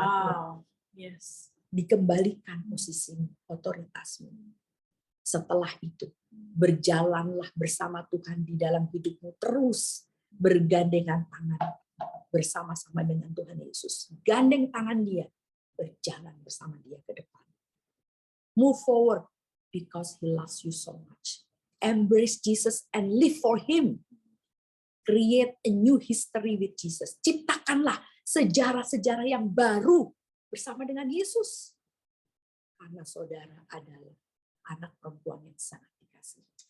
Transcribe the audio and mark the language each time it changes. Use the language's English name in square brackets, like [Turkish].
[Indonesian] Wow. Yes. Dikembalikan posisimu, otoritasmu. Setelah itu, berjalanlah bersama Tuhan di dalam hidupmu terus. Bergandengan tangan bersama-sama dengan Tuhan Yesus. Gandeng tangan dia, berjalan bersama dia ke depan. [English] Move forward because he loves you so much. Embrace Jesus and live for him. Create a new history with Jesus. [Indonesian] Ciptakanlah sejarah-sejarah yang baru bersama dengan Yesus. Karena saudara adalah anak perempuan yang sangat dikasihi.